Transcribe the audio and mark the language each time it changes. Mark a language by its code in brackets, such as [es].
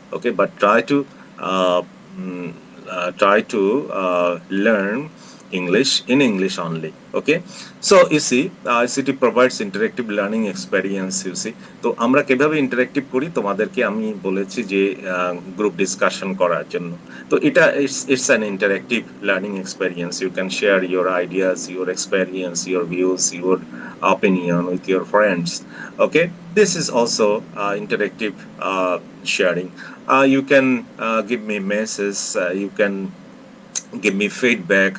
[en] Okay, but uh, try to learn English in English only. Okay, so you see, ICT provides interactive learning experience. [bn] You see, তো আমরা কিভাবে interactive করি তোমাদেরকে আমি বলেছি যে গ্রুপ ডিসকাশন করার জন্য। তো এটা [en] It's an interactive learning experience. You can share your ideas, your experience, your views, your opinion with your friends. Okay, this is also interactive sharing. You can give me messages, you can give me feedback.